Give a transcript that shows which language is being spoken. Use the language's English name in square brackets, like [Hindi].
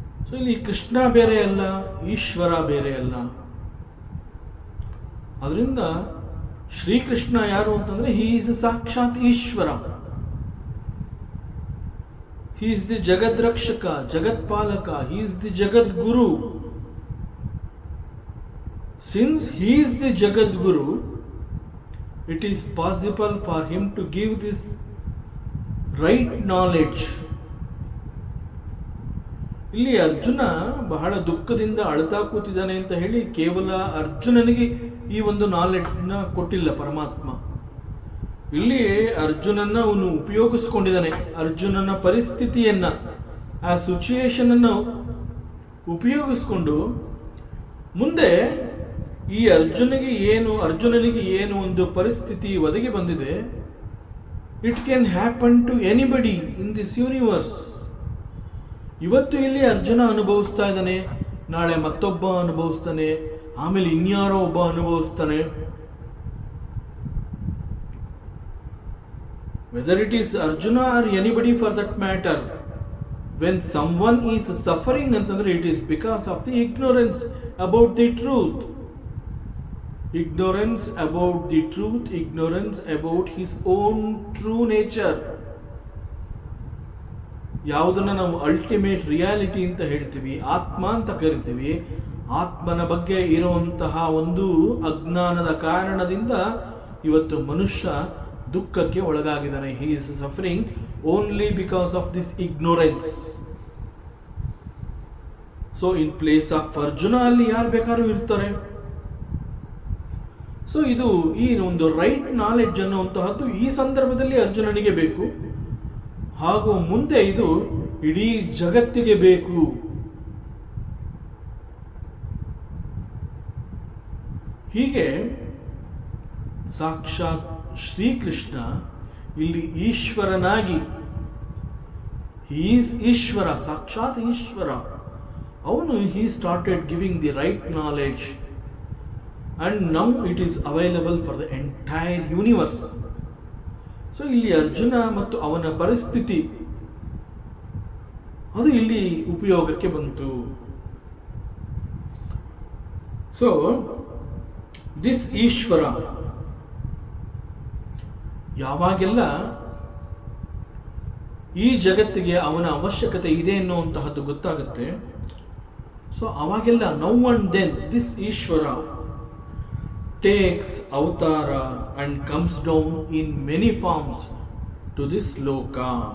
[Kannada] So ಇಲ್ಲಿ ಕೃಷ್ಣ ಬೇರೆ ಅಲ್ಲ, ಈಶ್ವರ ಬೇರೆ ಅಲ್ಲ. ಅದರಿಂದ ಶ್ರೀಕೃಷ್ಣ ಯಾರು ಅಂತಂದ್ರೆ [English] he is [Kannada] ಸಾಕ್ಷಾತ್ Ishwara. [English] He is the Jagadrakshaka, Jagatpalaka, he is the Jagadguru. Since he is the Jagadguru, it is possible for him to give this right knowledge. [Kannada] ಇಲ್ಲಿ ಅರ್ಜುನ ಬಹಳ ದುಃಖದಿಂದ ಅಳ್ತಾ ಕೂತಿದ್ದಾನೆ ಅಂತ ಹೇಳಿ ಕೇವಲ ಅರ್ಜುನನಿಗೆ ಈ ಒಂದು ನಾಲೆಡ್ಜ್ನ ಕೊಟ್ಟಿಲ್ಲ ಪರಮಾತ್ಮ. ಇಲ್ಲಿ ಅರ್ಜುನನ್ನ ಅವನು ಉಪಯೋಗಿಸ್ಕೊಂಡಿದ್ದಾನೆ. ಅರ್ಜುನನ ಪರಿಸ್ಥಿತಿಯನ್ನ, ಆ ಸಿಚುಯೇಷನ್ ಅನ್ನು ಉಪಯೋಗಿಸ್ಕೊಂಡು ಮುಂದೆ ಈ ಅರ್ಜುನನಿಗೆ ಏನು ಒಂದು ಪರಿಸ್ಥಿತಿ ಒದಗಿ ಬಂದಿದೆ, [English] It can happen to anybody in this universe. [Kannada] ಇವತ್ತು ಇಲ್ಲಿ ಅರ್ಜುನ ಅನುಭವಿಸ್ತಾ ಇದ್ದಾನೆ, ನಾಳೆ ಮತ್ತೊಬ್ಬ ಅನುಭವಿಸ್ತಾನೆ, ಆಮೇಲೆ ಇನ್ಯಾರೋ ಒಬ್ಬ ಅನುಭವಿಸ್ತಾನೆ. [English] Whether it is Arjuna or anybody for that matter, when someone is suffering ಅಂತಂದ್ರೆ it is because of the ignorance about the truth. Ignorance about the truth, ignorance about his own true nature. [Kannada] ಯಾವುದನ್ನ ನಾವು ultimate reality ಅಂತ ಹೇಳ್ತೀವಿ, ಆತ್ಮ ಅಂತ ಕರಿತೀವಿ, ಆತ್ಮನ ಬಗ್ಗೆ ಇರುವಂತಹ ಒಂದು ಅಜ್ಞಾನದ ಕಾರಣದಿಂದ ಇವತ್ತು ಮನುಷ್ಯ ದುಃಖಕ್ಕೆ ಒಳಗಾಗಿದ್ದಾನೆ. [English] He is suffering only because of this ignorance. So in place of [Kannada] Arjuna ಅಲ್ಲಿ ಯಾರು ಬೇಕಾದ್ರೂ ಇರ್ತಾರೆ. ಸೊ ಇದು ಈ ಒಂದು ರೈಟ್ ನಾಲೆಡ್ಜ್ ಅನ್ನುವಂತಹದ್ದು ಈ ಸಂದರ್ಭದಲ್ಲಿ ಅರ್ಜುನನಿಗೆ ಬೇಕು, ಹಾಗೂ ಮುಂದೆ ಇದು ಇಡೀ ಜಗತ್ತಿಗೆ ಬೇಕು. ಹೀಗೆ ಸಾಕ್ಷಾತ್ ಶ್ರೀಕೃಷ್ಣ ಇಲ್ಲಿ ಈಶ್ವರನಾಗಿ, ಈಸ್ ಈಶ್ವರ, ಸಾಕ್ಷಾತ್ ಈಶ್ವರ. [English] ಅವನು he started giving the right knowledge. And now it is available for the entire universe. [Kannada] So ಇಲ್ಲಿ ಅರ್ಜುನ ಮತ್ತು ಅವನ ಪರಿಸ್ಥಿತಿ ಅದು ಇಲ್ಲಿ ಉಪಯೋಗಕ್ಕೆ ಬಂತು. [English] so this Ishwara [Kannada] ಯಾವಾಗೆಲ್ಲ ಈ ಜಗತ್ತಿಗೆ ಅವನ ಅವಶ್ಯಕತೆ ಇದೆ ಅನ್ನುವಂತಹದ್ದು ಗೊತ್ತಾಗುತ್ತೆ, ಸೊ ಅವಾಗೆಲ್ಲ [English] Now and then this Ishwara takes avatara and comes down in many forms to this loka.